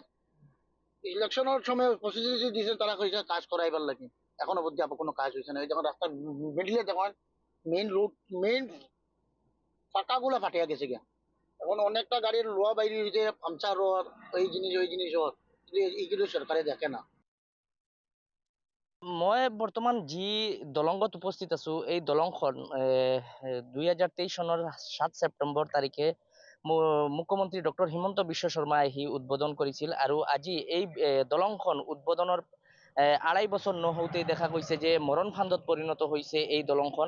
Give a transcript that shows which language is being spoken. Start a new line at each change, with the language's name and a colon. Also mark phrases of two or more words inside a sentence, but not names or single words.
Bangla: ইলেকশনের সময় প্রসিডিউরি দিয়েছে, তারা কইছে কাজ করাইবার লাগে। এখনো অবধি আবার কোনো কাজ হয়েছে না। ওই যখন রাস্তার মিডিলে দেখেন,
English: main road,
Bangla: মেইন ফাঁকাগুলো ফাটিয়া গেছে গিয়া। এখন অনেকটা গাড়ির লোয়া বাইরে হয়েছে, পাংচার হওয়ার, এই জিনিস ওই জিনিস হওয়ার। এইগুলো সরকারে দেখে না।
Assamese: মই বৰ্তমান যি দলংত উপস্থিত আছো, এই দলংখন 2023 চনৰ 7 ছেপ্টেম্বৰ তাৰিখে মুখ্যমন্ত্ৰী ডক্টৰ হিমন্ত বিশ্ব শৰ্মাই আহি উদ্বোধন কৰিছিল। আৰু আজি এই দলংখন উদ্বোধনৰ আঢ়াই বছৰ নহওঁতেই দেখা গৈছে যে মৰণ ফান্দত পৰিণত হৈছে এই দলংখন।